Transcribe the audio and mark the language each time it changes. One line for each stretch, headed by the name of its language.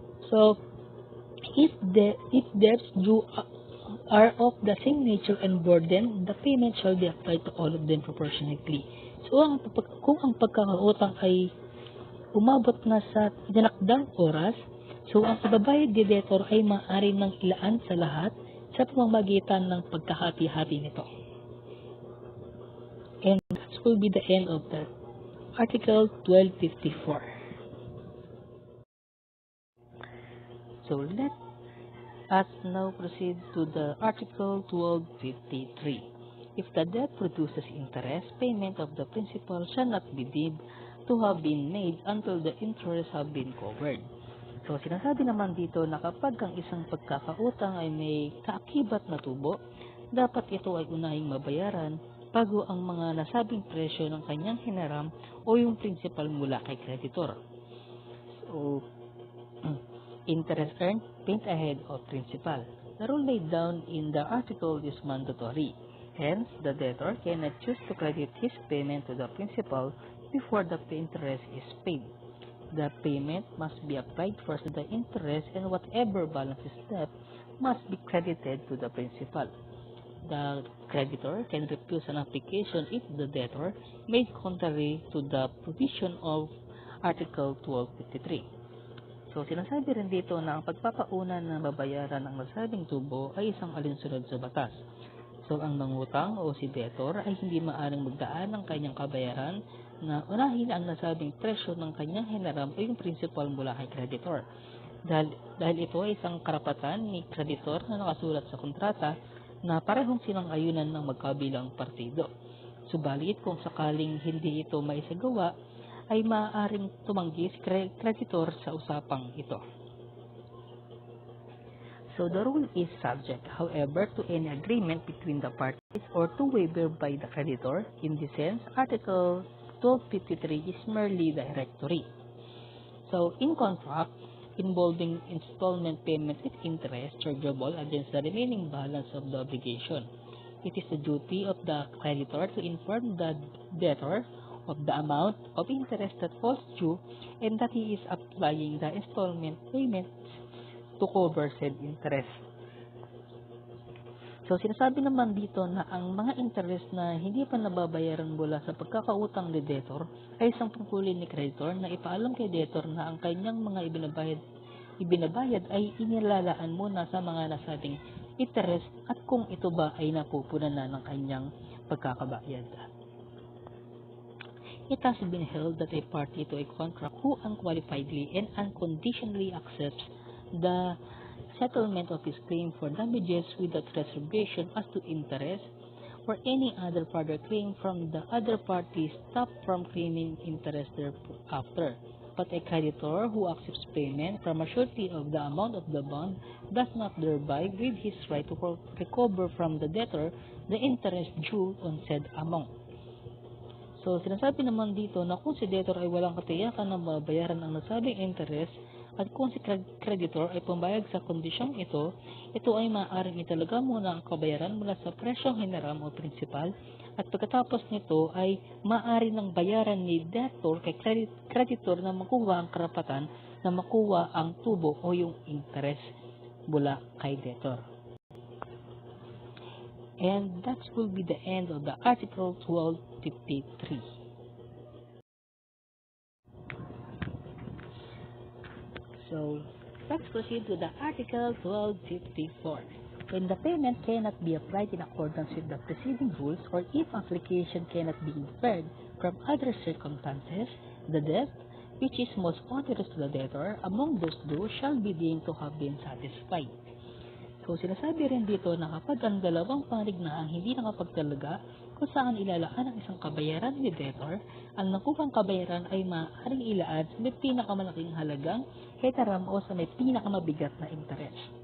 English: So, if debts due are of the same nature and burden, the payment shall be applied to all of them proportionately.
Filipino: So, kung ang pagkakautang ay umabot na sa dinakdang oras, so ang ibabayad ni debtor ay maaari nang ilaan sa lahat sa pamamagitan ng pagkahati-hati nito.
English: And that will be the end of the Article 1254. So let us now proceed to the Article 1253. If the debt produces interest, payment of the principal shall not be deemed to have been made until the interest have been covered.
Filipino: So sinasabi naman dito na kapag ang isang pagkakautang ay may kaakibat na tubo, dapat ito ay unahing mabayaran bago ang mga nasabing presyo ng kanyang hinaram o yung principal mula kay creditor.
English: So, interest earned, paid ahead of principal. The rule laid down in the article is mandatory. Hence, the debtor cannot choose to credit his payment to the principal before the interest is paid. The payment must be applied first to the interest, and whatever balance is left must be credited to the principal. The creditor can refuse an application if the debtor made contrary to the provision of Article 1253.
Filipino: So, sinasabi rin dito na ang pagpapauna na babayaran ng nasabing tubo ay isang alinsunod sa batas. So, ang mangutang o si debtor ay hindi maaaring magdaan ng kanyang kabayaran na unahin ang nasabing presyo ng kanyang hinaram o yung principal mula kay creditor. Dahil ito ay isang karapatan ni creditor na nakasulat sa kontrata na parehong sinang-ayunan ng magkabilang partido. Subalit kung sakaling hindi ito maisagawa, ay maaaring tumanggi si creditor sa usapang ito.
English: So the rule is subject, however, to any agreement between the parties or to waiver by the creditor. In this sense, Article 1253 is merely directory. So in contract involving installment payment with interest chargeable against the remaining balance of the obligation, it is the duty of the creditor to inform the debtor of the amount of interest that falls due and that he is applying the installment payments to cover said interest.
Filipino: So, sinasabi naman dito na ang mga interest na hindi pa nababayaran mula sa pagkakautang ni debtor ay isang tungkulin ni creditor na ipaalam kay debtor na ang kanyang mga ibinabayad ay inilalaan muna sa mga nasabing interest at kung ito ba ay napupunan na ng kanyang pagkakabayad.
English: It has been held that a party to a contract who unqualifiedly and unconditionally accepts the settlement of his claim for damages without reservation as to interest or any other further claim from the other party stopped from claiming interest thereafter. But a creditor who accepts payment from a surety of the amount of the bond does not thereby waive his right to recover from the debtor the interest due on said amount.
Filipino: So, sinasabi naman dito na kung si debtor ay walang katiyakan na mabayaran ang nasabing interest, At kung si creditor ay pumayag sa kondisyong ito, ito ay maaaring italaga muna ang kabayaran mula sa presyong hiniram o principal, at pagkatapos nito ay maaari ng bayaran ni debtor kay creditor na makuha ang karapatan na makuha ang tubo o yung interest mula kay debtor.
English: And that will be the end of the Article 1253. So, let's proceed to the Article 1254. When the payment cannot be applied in accordance with the preceding rules, or if application cannot be inferred from other circumstances, the debt, which is most onerous to the debtor, among those due, shall be deemed to have been satisfied.
Filipino: So, sinasabi rin dito na kapag ang dalawang panig na ang hindi nakapagtalaga kung saan ilalaan ang isang kabayaran ni debtor, ang nakuhang kabayaran ay maaaring ilaan sa may pinakamalaking halagang hetaram o sa may pinakamabigat na interes.